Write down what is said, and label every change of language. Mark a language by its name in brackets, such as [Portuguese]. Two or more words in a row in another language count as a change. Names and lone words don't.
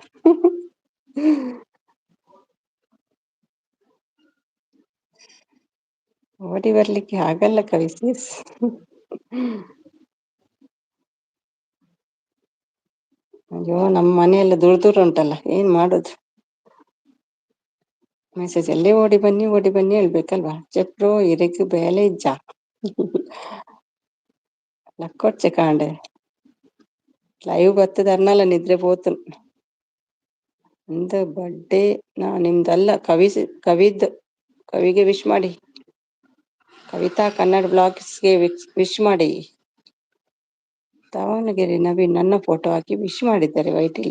[Kannada] ಓಡಿ ಬರ್ಲಿಕ್ಕೆ ಆಗಲ್ಲ ಕವಿ ಪ್ಲೀಸ್. ಅಯ್ಯೋ ನಮ್ಮ ಮನೆಯೆಲ್ಲ ದೂರ ದೂರ ಉಂಟಲ್ಲ, ಏನ್ ಮಾಡುದು? ಮೆಸೇಜ್ ಅಲ್ಲೇ ಓಡಿ ಬನ್ನಿ ಹೇಳ್ಬೇಕಲ್ವಾ. [Tulu] ಚೆಪ್ರೋ ಇರಕ್ಕೆ ಬೇಲೆ ಇಜ್ಜ ಲಕ್ಕೊಚ್ಚೆ ಕಾಂಡೆ ಲೈವ್ ಬರ್ತದ ಅನ್ನಲ್ಲ, ನಿದ್ರೆ ಪೋತು. [Kannada] ನಿಮ್ದು ಬರ್ಡೇ ನಿಮ್ದಲ್ಲ, ಕವಿದ್. ಕವಿಗೆ ವಿಶ್ ಮಾಡಿ. ಕವಿತಾ ಕನ್ನಡ ಬ್ಲಾಗ್ಸ್ಗೆ ವಿಶ್ ಮಾಡಿ. ದಾವಣಗೆರೆ ನವೀನ್ ನನ್ನ ಫೋಟೋ ಹಾಕಿ ವಿಶ್ ಮಾಡಿದ್ದಾರೆ ವೈಟಿಲ್ಲಿ.